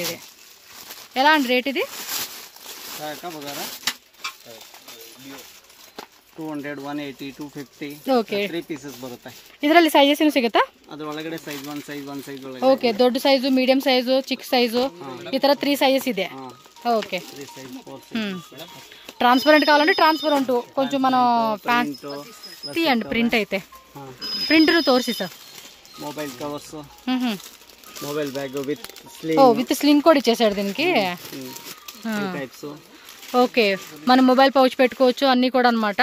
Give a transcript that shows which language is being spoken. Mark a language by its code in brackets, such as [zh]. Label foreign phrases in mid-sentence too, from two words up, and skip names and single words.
[te] ఇది ఎలా అండి రేట్? ఇది 200 180 250. [kn] ಓಕೆ 3 ಪೀಸಸ್ ಬರುತ್ತೆ. ಇದರಲ್ಲಿ ಸೈಜಸ್ ಏನು ಸಿಗುತ್ತಾ? ಅದರ ಒಳಗಡೆ ಸೈಜ್ 1 ಸೈಜ್ ಒಳಗಡೆ. ಓಕೆ, ದೊಡ್ಡ ಸೈಜು, ಮೀಡಿಯಂ ಸೈಜು, ಚಿಕ್ಕ ಸೈಜು, ಈ ತರ 3 ಸೈಜಸ್ ಇದೆ. [te] ఓకే, 3 సైజ్ 4 సైజ్. ట్రాన్స్పరెంట్ కావాలంటే ట్రాన్స్పరెంట్ కొంచెం మనం తీయండి. ప్రింట్ అయితే ప్రింట్ తోర్సి సార్. [en] mobile covers, mobile bag with [te] స్లింగ్. [en] with sling [te] కూడా ఇచ్చేసాడు దీనికి. ఓకే, మనం [en] mobile pouch [te] పెట్టుకోవచ్చు అన్నీ కూడా అనమాట.